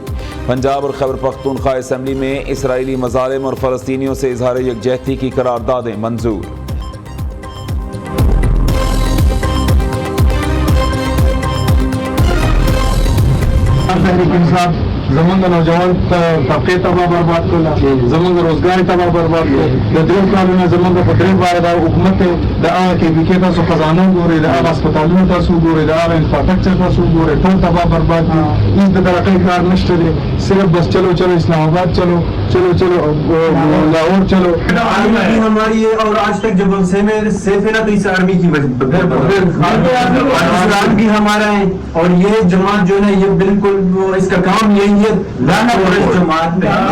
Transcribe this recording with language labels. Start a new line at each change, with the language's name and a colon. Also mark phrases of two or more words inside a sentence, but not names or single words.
Urdu: پنجاب اور خیبر پختونخوا اسمبلی میں اسرائیلی مظالم اور فلسطینیوں سے اظہار یکجہتی کی قراردادیں منظور۔
Pashto: تحریک انصاف زمانہ نوجوان طبقے تباہ برباد کلا، زمانہ روزگار تباہ برباد کلا، دریم کارونه زمانہ پدریم باید حکومت د هغه کې بکې تاسو خزانه ګورئ، د هغه هسپتالونو تاسو ګورئ، د هغه انفراسټرکچر تاسو ګورئ، ټول تباہ برباد دي. هیڅ د ترقۍ کار نشته دی،
Urdu: صرف بس چلو چلو اسلام آباد چلو چلو چلو لاہور چلو. آرمی ہماری ہے اور آج تک جب ہم سیف ہے نا تو اس آرمی کی وجہ پاکستان بھی ہمارا ہے اور یہ جماعت جو ہے یہ بالکل اس کا کام یہی ہے لانا پڑے جماعت میں.